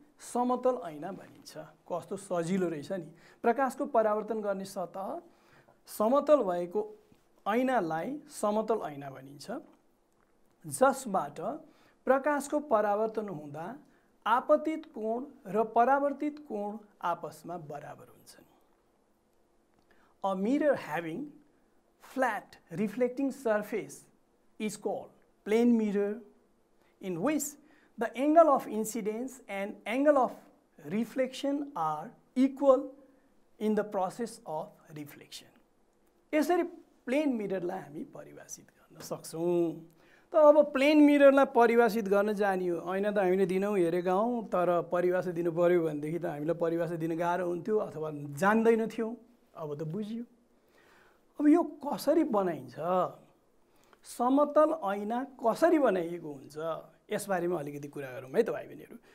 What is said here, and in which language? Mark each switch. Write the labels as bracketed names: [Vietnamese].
[Nepali] समतल ऐना भनिन्छ। कस्तो सजिलो रहेछ नि। प्रकाशको परावर्तन गर्ने सतह समतल भएको ऐनालाई समतल ऐना भनिन्छ, जसबाट प्रकाशको परावर्तन हुँदा आपतित कोण र परावर्तित कोण आपसमा बराबर हुन्छन्। [English] A mirror having flat reflecting surface is called plane mirror, in which the angle of incidence and angle of reflection are equal in the process of reflection. [Nepali] यसरी प्लेन मिररलाई हामी परिभाषित गर्न सक्छौँ। त अब प्लेन मिररलाई परिभाषित गर्न जानियो, ऐना त हामीले दिनौँ हेरेका हौँ, तर परिभाषा दिनु पर्यो भनेदेखि त हामीलाई परिभाषा दिन गाह्रो हुन्थ्यो अथवा जान्दैनथ्यौँ। अब त बुझियो। अब यो कसरी बनाइन्छ, समतल ऐना कसरी बनाइएको हुन्छ, यसबारेमा अलिकति कुरा गरौँ है त भाइ बहिनीहरू।